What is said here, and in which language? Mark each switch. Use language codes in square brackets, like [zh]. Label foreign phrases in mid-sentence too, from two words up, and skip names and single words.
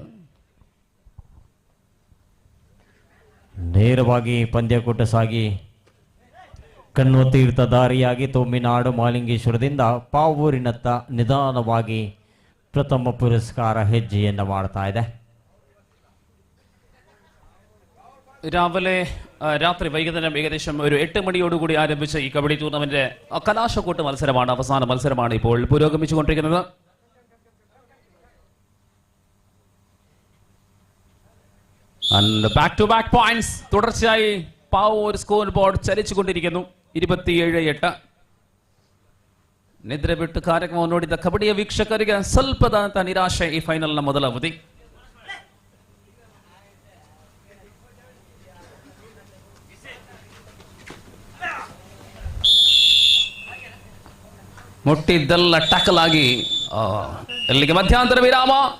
[kn] ನೇರವಾಗಿ ಪಂದ್ಯಕೂಟ ಸಾಗಿ ಕಣ್ಣು ತೀರ್ಥ ದಾರಿಯಾಗಿ ತೊಮ್ಮಿನಾಡು ಮಾಲಿಂಗೇಶ್ವರದಿಂದ ಪಾವೂರಿನತ್ತ ನಿಧಾನವಾಗಿ ಪ್ರಥಮ ಪುರಸ್ಕಾರ ಹೆಜ್ಜೆಯನ್ನು ಮಾಡ್ತಾ ಇದೆ. [ml] രാത്രി വൈകുന്നേരം ഏകദേശം ഒരു 8 മണിയോടുകൂടി ആരംഭിച്ച ഈ കബഡി ടൂർണമെന്റ് കലാശക്കൂട്ട് മത്സരമാണ്. അവസാന മത്സരമാണ് ഇപ്പോൾ പുരോഗമിച്ചുകൊണ്ടിരിക്കുന്നത്. [en] back to back points [ml] തുടർച്ചയായി പാവൂർ [en] score board [ml] ചലിച്ചുകൊണ്ടിരിക്കുന്നു. 27-8. [kn] ನಿದ್ರೆ ಬಿಟ್ಟು ಕಾರ್ಯಕ್ರಮ ನೋಡಿದ ಕಬಡ್ಡಿಯ ವೀಕ್ಷಕರಿಗೆ ಸ್ವಲ್ಪದಂತ ನಿರಾಶೆ ಈ ಫೈನಲ್ನ ಮೊದಲ ಅವಧಿ. ಮುಟ್ಟಿದ್ದೆಲ್ಲ ಟಕಲ್ ಆಗಿ ಇಲ್ಲಿಗೆ ಮಧ್ಯಂತರ ವಿರಾಮ.